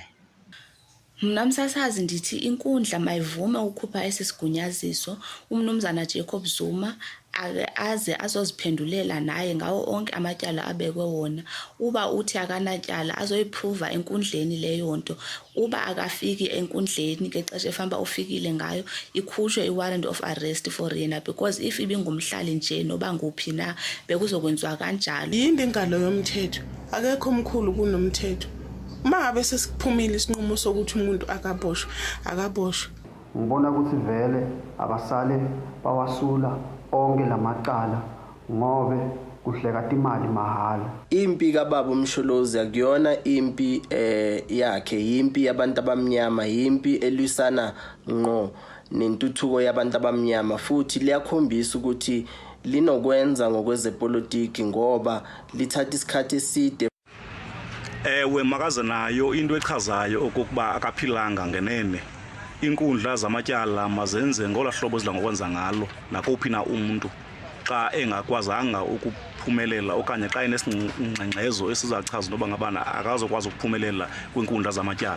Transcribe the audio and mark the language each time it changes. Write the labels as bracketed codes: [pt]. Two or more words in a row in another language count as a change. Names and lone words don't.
[xh] Mna msasazi ndithi inkundla mayivume ukhupha esi sigunyaziso umnumzana Jacob Zuma aze azoziphendulela naye ngawo onke amatyala abekwe wona. Uba uthi akanatyala azoyiphruva enkundleni leyo nto. Uba akafiki enkundleni ngexesha efanele ufikile ngayo ikhutshwe i- [en] warrant of arrest for [xh] yena, [en] because if [xh] ibingumhlali nje noba nguphi na bekuzokwenziwa kanjalo. [zu] Yini ingalo yomthetho? Akekho omkhulu kunomthetho. Uma ngabe sesiphumile isinqumo sokuthi umuntu akaboshwe. Ngibona ukuthi vele abasale bawasula onke lamacala ngobe kuhleka imali mahala. Impi kaBaba uMsholozi akuyona impi yakhe, impi yabantu abamnyama, impi elwisana ngqo nentuthuko yabantu abamnyama, futhi liyakhombisa ukuthi linokwenza ngokwezepolitiki ngoba lithatha isikhathi eside. [xh] Ewe makaze nayo into echazayo okokuba akaphilanga ngenene. Inkundla zamatyala mazenze ngola hlobo zidla ngokwenza ngalo nakuphi na umuntu xa engakwazanga ukuphumelela okanye xa enesingxengxezo esizachaza noba ngabana akazokwazi ukuphumelela kwinkundla zamatyala.